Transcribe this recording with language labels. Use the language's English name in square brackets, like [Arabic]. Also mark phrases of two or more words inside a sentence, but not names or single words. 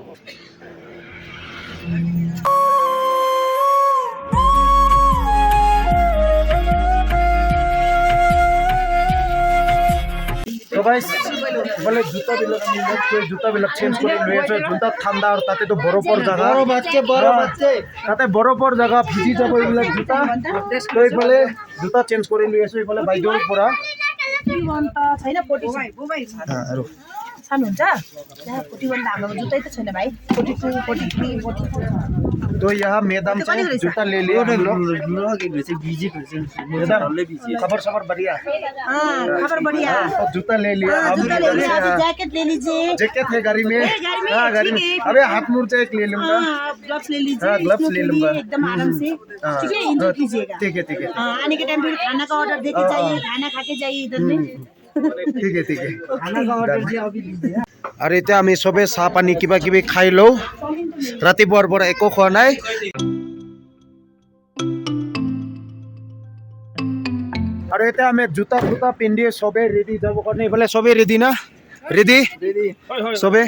[Assamese] তো গাইছ ইফালে জোতাবিলাক আমি জোতাবিলাক চেঞ্জ কৰি লৈ আছোঁ। জোতাত ঠাণ্ডা আৰু তাতেতো বৰফৰ জেগা তাতে বৰফৰ জেগা ভিজি যাব এইবিলাক জোতা। তো এইফালে জোতা চেঞ্জ কৰি লৈ আছোঁ এইফালে বাইদেউৰ পৰা। আৰু [Nepali] सान्नुहुन्छ त्यहाँ 41 हाम्रो जुत्तै त छैन भाइ। 42 43 44 [Hindi] तो यहाँ मैदान से जूता ले लिया हम लोग। खबर सबर बढ़िया। हाँ खबर बढ़िया। तो जूता ले लिया, हाँ, जूता ले लिया, अभी जैकेट ले लीजिए। जैकेट है गाड़ी में। हाँ गाड़ी में। अबे हाथ मोजा एक ले लूँगा। ग्लव्स ले लीजिए। हाँ ग्लव्स ले लूँगा एकदम आराम से ठीक है एंजॉय कीजिएगा। ठीक है ठीक है आने के टाइम फिर खाना का ऑर्डर देके जाइए, खाना खा के जाइए इधर में। ठीक है खाना का ऑर्डर अभी लीजिए। [Assamese] আৰু এতিয়া আমি চবে চাহ পানী কিবা কিবি খাই লওঁ। ৰাতিপুৱাৰ পৰা একো খোৱা নাই। আৰু এতিয়া আমি জোতা জোতা পিন্ধি চবে ৰেডি যাব কাৰণে এইফালে চবে ৰেডি না? ৰেডি চবে?